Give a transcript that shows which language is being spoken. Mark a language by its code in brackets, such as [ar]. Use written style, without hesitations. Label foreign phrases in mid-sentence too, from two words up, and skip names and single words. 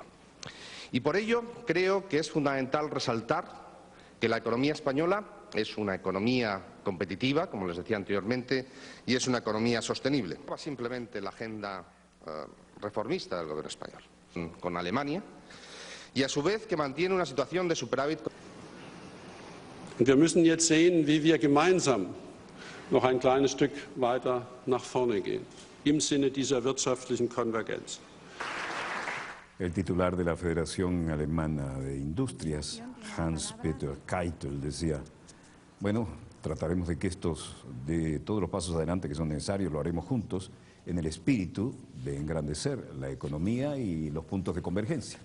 [es] Y por ello creo que es fundamental resaltar que la economía española es una economía competitiva, como les decía anteriormente, y es una economía sostenible. Simplemente la agenda reformista del Gobierno español con Alemania, y a su vez que mantiene una situación de superávit. [de] Wir müssen jetzt sehen, wie wir gemeinsam noch ein kleines Stück weiter nach vorne gehen, im Sinne dieser wirtschaftlichen Konvergenz. [es] El titular de la Federación Alemana de Industrias, Hans-Peter Keitel, decía: bueno, trataremos de que de todos los pasos adelante que son necesarios, lo haremos juntos en el espíritu de engrandecer la economía y los puntos de convergencia.